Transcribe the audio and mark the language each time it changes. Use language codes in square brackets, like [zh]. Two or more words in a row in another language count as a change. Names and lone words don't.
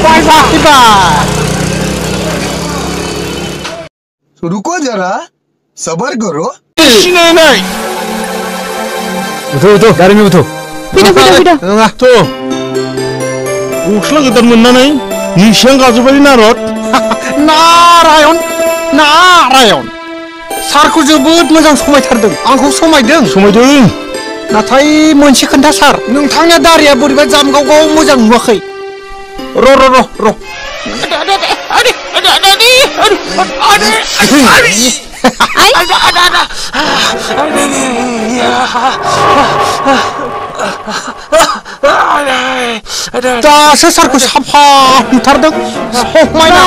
[en] bye bye bye [hi] रुको जरा सबर करो [brx] सिनायनाय उथो गारिनि उथो फैदो नङा थ' गस्ला गोदान मोननानै निसां गाजोबाय नारद नारायण नारायण सारखौ जोबोद मोजां समायथारदों आंखौ समायदों समायदों नाथाय मोनसे खोन्था सार नोंथांनि दारिया बोरैबा जामगावगाव मोजां नुवाखै र' दासो सारखौ साफा नुथारदों समायना